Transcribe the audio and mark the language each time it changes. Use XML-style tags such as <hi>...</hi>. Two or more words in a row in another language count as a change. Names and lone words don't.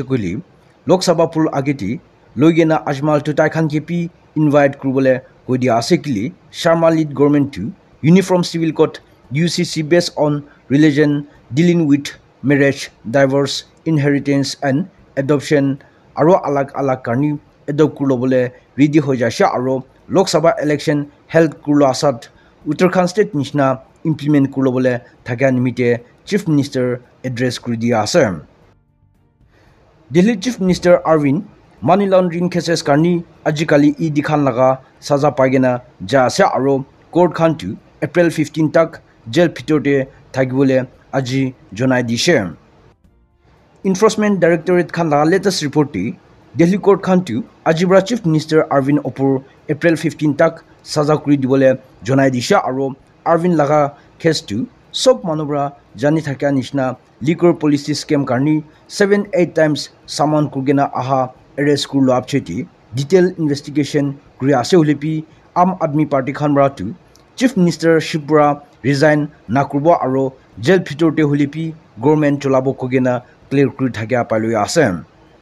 <nag>koli Lok Sabha pul ageti logena Ajmal tu tai khan kepi invite kurubole koi dia ase kili Sharma lead government to</nag> <en>uniform civil code UCC based on religion dealing with marriage divorce inheritance and adoption</en> <nag>aro alag alag karni adopt kurubole ready ho jasha aro Lok Sabha</nag> <en>election held</en> <nag>kurlo asat Uttarakhand state nishna implement kurubole thakya nimite Chief Minister address kuri dia ase Delhi Chief Minister Arvind</nag> <en>money laundering cases</en> <nag>karni ajikali ED khan laga saza paigena ja ase aro court khan tu April 15 tak jail phitote thagibole aji jonai dishe Enforcement Directorate khan la</nag> <en>latest report</en> <nag>ti Delhi Court khan tu Ajibra Chief Minister Arvind Opur April 15 tak saza kuri dibole jonai disha aro Arvind laga case tu sob manobra jani thakya nishna</nag> <en>liquor policy scam</en> <nag>karni 7-8 times saman kurgena aha arrest kurlo apcheti</nag> <en>detailed investigation</en> <nag>kuri ase hulepi Aam Admi Party khan bra tu Chief Minister Shipura resign nakurbo aro jail phitorte hulepi government cholabo kogena clear kuri thakya paloi ase</nag>